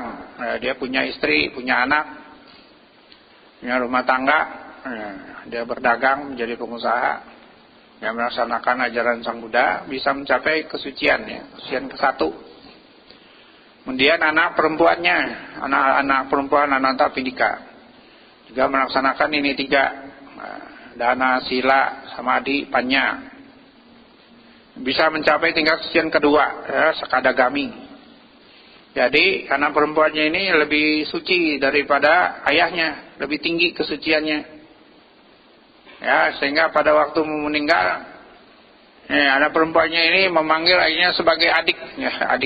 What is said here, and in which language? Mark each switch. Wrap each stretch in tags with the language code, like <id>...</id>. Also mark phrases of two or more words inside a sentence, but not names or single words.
<id>Dia punya istri, punya anak, punya rumah tangga, dia berdagang menjadi pengusaha, yang melaksanakan ajaran Sang Buddha bisa mencapai kesucian, ya, kesucian ke-1. Kemudian anak perempuannya, anak perempuan Anathapindika juga melaksanakan ini 3, dana, sila, samadhi, panya, bisa mencapai tingkat kesucian ke-2, ya, sakadagami. Jadi anak perempuannya ini lebih suci daripada ayahnya, lebih tinggi kesuciannya, ya, sehingga pada waktu meninggal, anak perempuannya ini memanggil ayahnya sebagai adik, ya, adik.</id>